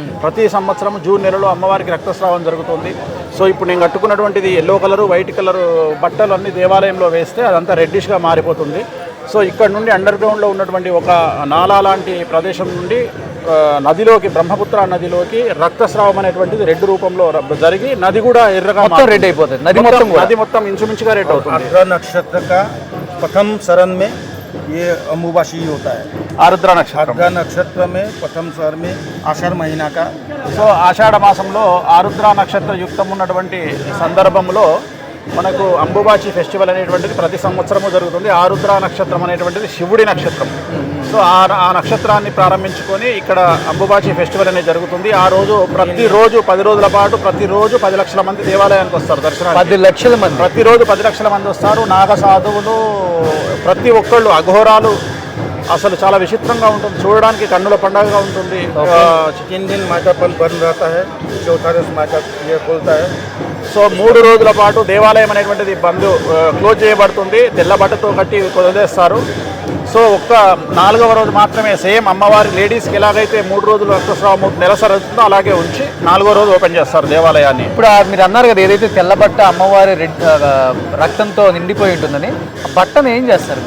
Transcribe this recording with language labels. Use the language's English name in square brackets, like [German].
[Telugu] ప్రతి సంవత్సరం జూన్ నెలలో అమ్మవారికి రక్తస్రావం జరుగుతుంది. సో ఇప్పుడు నేను కట్టుకున్నటువంటిది ఎల్లో కలరు, వైట్ కలరు బట్టలు అన్ని దేవాలయంలో వేస్తే అదంతా రెడ్డిష్గా మారిపోతుంది. సో ఇక్కడ నుండి అండర్ గ్రౌండ్లో ఉన్నటువంటి ఒక నాలా లాంటి ప్రదేశం నుండి నదిలోకి, బ్రహ్మపుత్ర నదిలోకి రక్తస్రావం అనేటువంటిది రెడ్ రూపంలో జరిగి నది కూడా ఎర్రగా రెడ్ అయిపోతుంది. నది మొత్తం ఇంచుమించుగా రెడ్ అవుతుంది. [Hindi] आर्द्रा नक्षत्र का प्रथम शरण में ये अम्बुबासी होता है. [Telugu] ఆరుద్ర నక్షత్రం. [Hindi] आर्द्रा नक्षत्र में प्रथम शरण में आषाढ़ महीना का. [Telugu] సో ఆషాఢ మాసంలో ఆరుద్ర నక్షత్ర యుక్తం ఉన్నటువంటి సందర్భంలో మనకు అంబుబాచి ఫెస్టివల్ అనేటువంటిది ప్రతి సంవత్సరము జరుగుతుంది. ఆరుద్ర నక్షత్రం అనేటువంటిది శివుడి నక్షత్రం. సో ఆ నక్షత్రాన్ని ప్రారంభించుకొని ఇక్కడ అంబుబాచి ఫెస్టివల్ అనేది జరుగుతుంది. ఆ రోజు ప్రతిరోజు 10 రోజుల పాటు ప్రతిరోజు 10 లక్షల మంది దేవాలయానికి వస్తారు దర్శనానికి. 10 లక్షల మంది ప్రతిరోజు 10 లక్షల మంది వస్తారు. నాగ సాధువులు, ప్రతి ఒక్కళ్ళు, అఘోరాలు. అసలు చాలా విచిత్రంగా ఉంటుంది, చూడడానికి కన్నుల పండుగగా ఉంటుంది. [Hindi] 3 दिन माता बंद रहता है, चौथा दिन माता ये खुलता है. [Telugu] సో 3 రోజుల పాటు దేవాలయం అనేటువంటిది క్లోజ్ చేయబడుతుంది. తెల్ల బట్టతో కట్టి వదిలేస్తారు. సో ఒక్క 4వ రోజు మాత్రమే సేమ్ అమ్మవారి లేడీస్కి ఎలాగైతే 3 రోజులు రక్తస్రావం నెలసరి అవుతుందో అలాగే ఉంచి 4వ రోజు ఓపెన్ చేస్తారు దేవాలయాన్ని. ఇప్పుడు మీరు అన్నారు కదా ఏదైతే తెల్ల బట్ట అమ్మవారి రక్తంతో నిండిపోయి ఉంటుందని, ఆ బట్టను ఏం చేస్తారు?